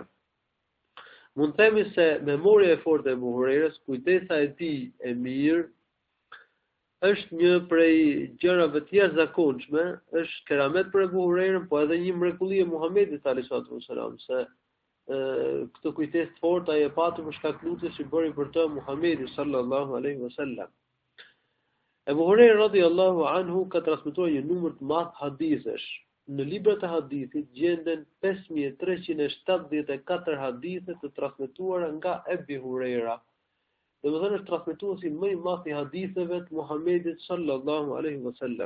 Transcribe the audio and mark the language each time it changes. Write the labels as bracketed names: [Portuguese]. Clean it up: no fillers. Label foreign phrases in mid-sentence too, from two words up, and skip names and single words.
[Albanian] Mund të themi se memoria e fortë e Abu Hurajrës, kujtesa e tij e mirë, është një prej gjërave të jashtëzakonshme, është keramet për Abu Hurajrën, po edhe një mrekulli e Muhamedit [Arabic] عليه وسلم, [Albanian] se këtë kujtesë të fortë ai e pati për shkak lutjes që bëri për të Muhamedi [Arabic] صلى الله عليه وسلم. [Albanian] Abu Hurajra [Arabic] رضي الله عنه [Albanian] ka transmetuar një numër të madh hadithesh. Në librat e hadithit gjenden 5374 hadithe të transmetuara nga Abu Hurajra. Domethënë është transmetuesi më i madh i haditheve të Muhamedit [Arabic] صلى الله عليه وسلم.